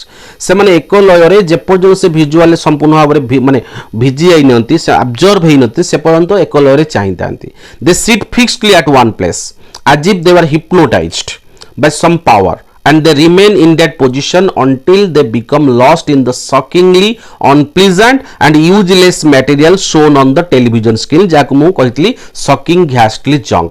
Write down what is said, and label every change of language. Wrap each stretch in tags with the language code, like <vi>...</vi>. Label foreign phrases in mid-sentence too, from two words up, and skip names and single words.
<or>ସେ ମାନେ ଏକ ଲୟ ରେ ଯେପର୍ଯ୍ୟନ୍ତ ସେ ଭିଜୁଆଲ ସମ୍ପୂର୍ଣ୍ଣ ଭାବ ରେ ମାନେ ଭିଜି ଆଇ ନନ୍ତି ସେ ଅବଜର୍ବ ହେଇ ନନ୍ତି ସେ ପର୍ଯ୍ୟନ୍ତ ଏକ ଲୟ ରେ ଚାହିଁଥାନ୍ତି.</or> <en>They sit fixedly at one place as if they were hypnotized by some power and they remain in that position until they become lost in the shockingly unpleasant and useless material shown on the television screen</en> <or>ଯାକୁ ମୁଁ କହୁଥିଲି</or> <en>shocking ghastly junk.</en>